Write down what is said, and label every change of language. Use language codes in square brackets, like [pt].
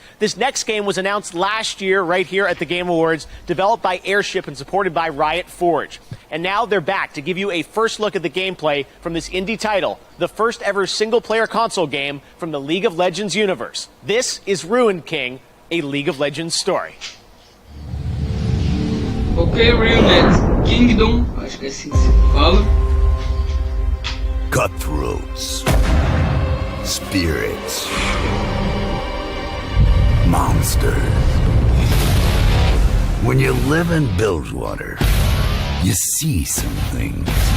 [en] This next game was announced last year right here at the Game Awards, developed by Airship and supported by Riot Forge. And now they're back to give you a first look at the gameplay from this indie title, the first ever single-player console game from the League of Legends universe. This is Ruined King, a League of Legends story. [pt] Ok, Ruined Kingdom, acho que é assim que se fala. [en] Cutthroats, spirits, monsters. When you live in Bilgewater, you see some things.